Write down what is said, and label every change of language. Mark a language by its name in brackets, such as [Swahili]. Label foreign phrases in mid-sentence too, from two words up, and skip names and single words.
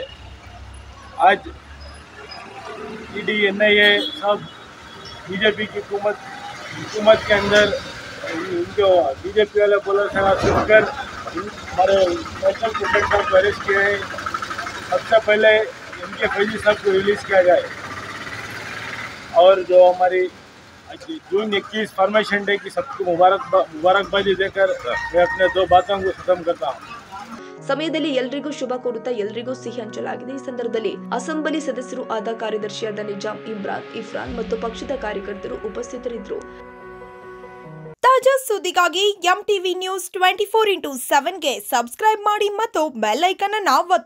[Hindi] आज ईडी, एनआईए सब बीजेपी की हुकूमत के अंदर उनको बीजेपी वाले बोलर सुनकर हमारे [English] national president [Hindi] साहब को अरेस्ट किए हैं। सबसे पहले इनके फैजल साहब को रिलीज़ किया जाए। और जो हमारी जून 21 [English] formation day [Hindi] की सबको मुबारकबादी देकर मैं अपने 2 बातों को खत्म करता हूँ. [Kannada] ಸಮಯದಲ್ಲಿ ಎಲ್ಲರಿಗೂ ಶುಭ ಕೋರುತ್ತಾ ಎಲ್ಲರಿಗೂ ಸಿಹಿ ಹಂಚಲಾಗಿದೆ. ಈ ಸಂದರ್ಭದಲ್ಲಿ ಅಸೆಂಬ್ಲಿ ಸದಸ್ಯರು ಆದ ಕಾರ್ಯದರ್ಶಿಯಾದ ನಿಜಾಮ್, ಇಫ್ರಾನ್ ಮತ್ತು ಪಕ್ಷದ ಕಾರ್ಯಕರ್ತರು ಉಪಸ್ಥಿತರಿದ್ದರು. ತಾಜಾ ಸುದ್ದಿಗಾಗಿ ಎಂಟಿವಿ ನ್ಯೂಸ್ 24x7ಗೆ ಸಬ್ಸ್ಕ್ರೈಬ್ ಮಾಡಿ ಮತ್ತು [English] bell icon [Kannada] ಅನ್ನು ಒತ್ತಿ.